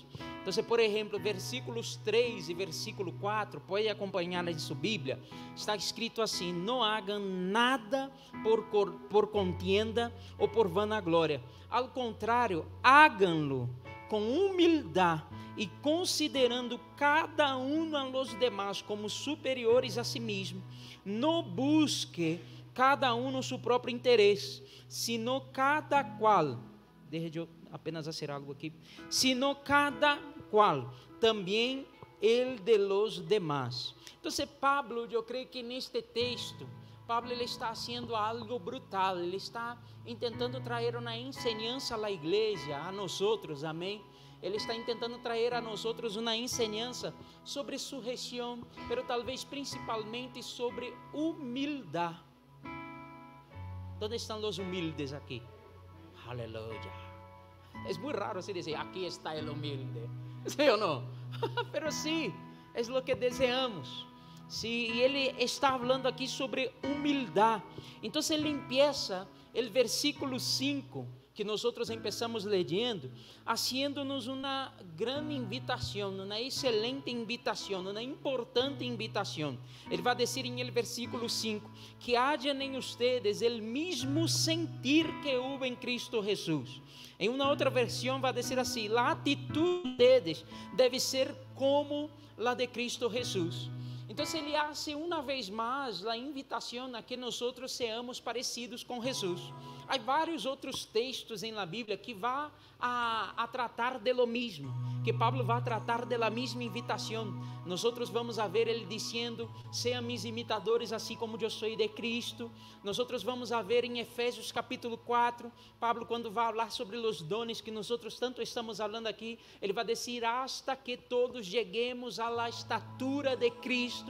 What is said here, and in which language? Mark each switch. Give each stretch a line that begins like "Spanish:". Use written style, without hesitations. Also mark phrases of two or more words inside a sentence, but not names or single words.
Portuguese: Então, por exemplo, versículos 3 e versículo 4, pode acompanhar em sua Bíblia, está escrito assim: não hagam nada por contienda ou por vanaglória, ao contrário, háganlo com humildade e considerando cada um
Spanish: a los demás
Portuguese: como superiores a si mesmo. Não busque cada um no seu próprio interesse, sino cada qual, deixa eu apenas fazer algo aqui, sino cada qual também
Spanish: el de los demás.
Portuguese: Então, Pablo, eu creio que neste texto, Pablo ele está fazendo algo brutal, ele está tentando trazer uma enseñança à igreja, a nós outros, amém? Ele está tentando trazer a nós outros uma enseñança sobre sujeição, mas talvez principalmente sobre humildade.
Spanish: ¿Dónde están los humildes aquí? Aleluya. Es muy raro así decir, aquí está el humilde. ¿Sí o no? Pero sí, es lo que deseamos. Sí, y él está hablando aquí sobre humildad. Entonces él empieza el versículo 5, que nosotros empezamos leyendo, haciéndonos una gran invitación, una excelente invitación, una importante invitación.
Portuguese: Ele vai dizer
Spanish: em el versículo 5, que hayan en ustedes el mismo sentir que hubo en Cristo Jesús.
Portuguese: Em uma outra versão vai dizer assim,
Spanish: la actitud de ustedes
Portuguese: deve ser
Spanish: como la de Cristo Jesús.
Portuguese: Então ele hace uma vez mais a invitação a que nós seamos parecidos com Jesus. há vários outros textos na Bíblia que vão a tratar
Spanish: de lo mismo,
Portuguese: que Pablo vai tratar
Spanish: de la misma
Portuguese: invitação. Nós vamos a ver ele dizendo: sejam
Spanish: mis imitadores,
Portuguese: assim como eu sou de Cristo. Nós vamos a ver em Efésios capítulo 4, Pablo, quando vai falar sobre os dones que nós tanto estamos falando aqui, ele vai dizer:
Spanish: hasta que todos
Portuguese: cheguemos à la estatura de Cristo.